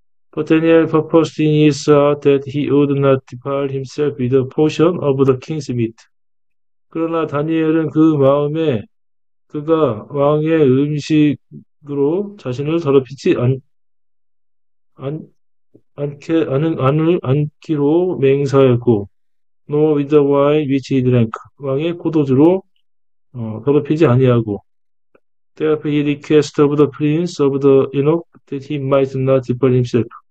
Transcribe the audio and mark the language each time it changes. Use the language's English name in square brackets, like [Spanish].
[English] But Daniel purposed in his heart that he would not defile himself with a portion of the king's meat. [Korean] 그러나 다니엘은 그 마음에 그가 왕의 음식으로 자신을 더럽히지 않기로 맹세하였고, [English] nor with the wine which he drank. [Korean] 왕의 포도주로 더럽히지 아니하고, [English] therefore he requested of the prince of the eunuch that he might not defile himself.